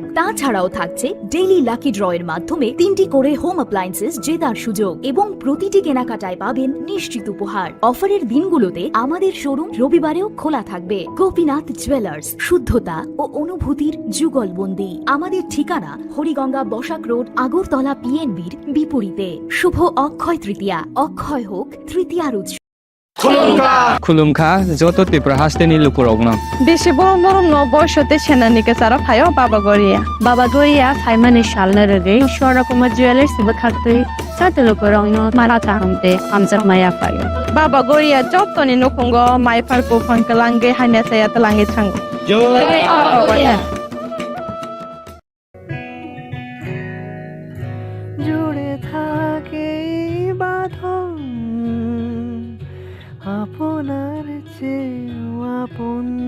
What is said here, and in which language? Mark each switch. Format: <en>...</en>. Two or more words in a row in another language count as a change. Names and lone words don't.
<bn>তাছাড়াও থাকছে</bn> <en>daily lucky draw</en> <bn>মাধ্যমে 3টি করে</bn> <en>home appliances</en> <bn>জেতার সুযোগ এবং প্রতিটি কেনাকাটায় পাবেন নিশ্চিত উপহার। অফারের দিনগুলোতে আমাদের শোরুম রবিবারেও খোলা থাকবে। গোপীনাথ জুয়েলার্স, শুদ্ধতা ও অনুভূতির যুগলবন্দি। আমাদের ঠিকানা হরিগঙ্গা বসাক রোড, আগরতলা পিএনবির বিপরীতে। শুভ অক্ষয় তৃতীয়া, অক্ষয় হোক তৃতীয়ার উৎসব।</bn> <trp>खुलुमखा जत त्रिपुरा हास्टेनि लुकुरावनो बेसे बरम बरम न बयसते सेनानिके सारा फायो बाबा गरिया फाइमानि सालना रगे स्वर्ण कुमार ज्वेलर्स बखाक्तै साते लुकुरावनो मारा ताहमते आमजा माया फायो बाबा गरिया जतनि नखंगो माइफार को फंकलांगे हाइना साया तलांगे थांग</trp> <bn>জুড়ে থাকে বাঁধন আপনার চেয়েও আপন,</bn>